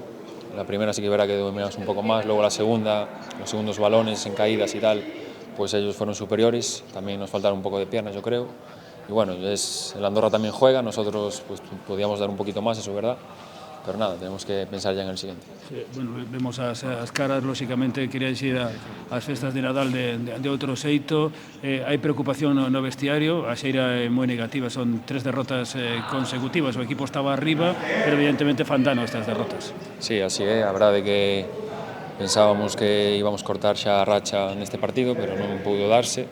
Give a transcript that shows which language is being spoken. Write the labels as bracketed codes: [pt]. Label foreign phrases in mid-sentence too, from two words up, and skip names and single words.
[es] La primera sí que verá que dominamos un poco más, luego la segunda, los segundos balones en caídas y tal, pues ellos fueron superiores, también nos faltaron un poco de piernas, yo creo. Y bueno, el Andorra también juega, nosotros pues podíamos dar un poquito más, eso es verdad, pero nada, tenemos que pensar ya en el siguiente. [gl] Sí, bueno, vemos as caras, lóxicamente, queríais ir ás festas de Nadal de outro xeito. Hai preocupación no vestiario, a xeira é moi negativa, son 3 derrotas consecutivas, o equipo estaba arriba, pero evidentemente fan dano estas derrotas. Sí, así é, a verdade que pensábamos que íbamos cortar xa a racha neste partido, pero non pudo darse.